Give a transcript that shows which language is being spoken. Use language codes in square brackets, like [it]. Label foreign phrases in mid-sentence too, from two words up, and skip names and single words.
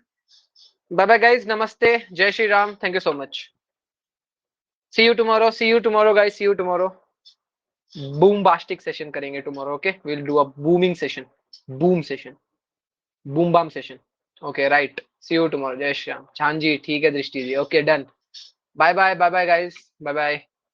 [en] Bye bye, guys. [hi] नमस्ते। जय श्री राम. [en] Thank you so much. See you tomorrow. See you tomorrow, guys. See you tomorrow. Boombastic session करेंगे tomorrow. Okay. We'll do a booming session. Boom session. Boom bam session. Okay, right. See you tomorrow. [hi] जय श्री राम. Chanji, ठीक है दृष्टि जी. [en] Okay, done. Bye bye. Bye bye, guys. Bye bye.